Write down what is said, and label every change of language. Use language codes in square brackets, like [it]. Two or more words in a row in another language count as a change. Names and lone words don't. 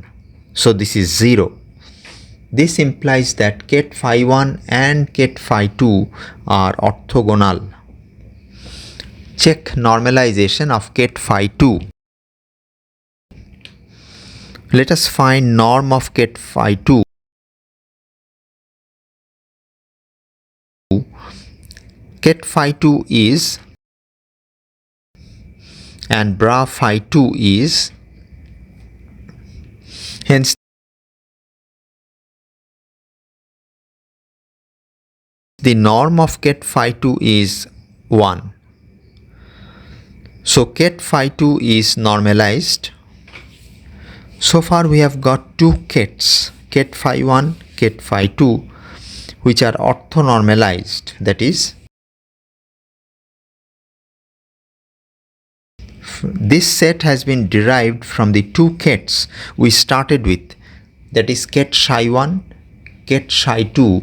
[en] So this is 0. This implies that ket phi 1 and ket phi 2 are orthogonal. Check normalization of ket phi 2. Let us find norm of ket phi 2. Ket phi 2 is, and bra phi 2 is, hence the norm of ket phi 2 is 1. So ket phi 2 is normalized. So far we have got two kets, ket phi 1, ket phi 2, which are orthonormalized. That is, this set has been derived from the two kets we started with, that is ket psi 1, ket psi 2.